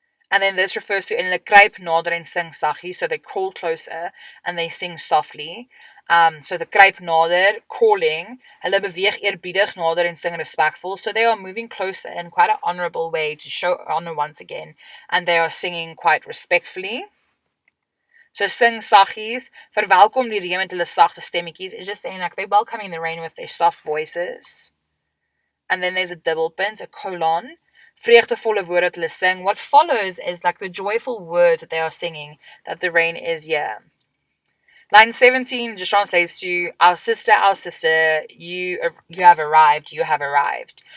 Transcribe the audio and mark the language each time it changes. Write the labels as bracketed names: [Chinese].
[English] And then this refers to in [Afrikaans] hulle kruip nader en sing saggies. [English] So they crawl closer and they sing softly. [Afrikaans] So the kruip nader, crawling. Hulle beweeg eerbiedig nader en sing respectful. [English] So they are moving closer in quite an honorable way to show honor once again. And they are singing quite respectfully. [Afrikaans] So sing saggies, verwelkom die reën met hulle sagte stemmetjies. [English] It's just saying like they're welcoming the rain with their soft voices. And then there's a double pint, a colon. [Afrikaans] Vreugdevolle woorde dat hulle sing. [English] What follows is like the joyful words that they are singing, that the rain is here. Line 17 just translates to, our sister, you have arrived, you have arrived.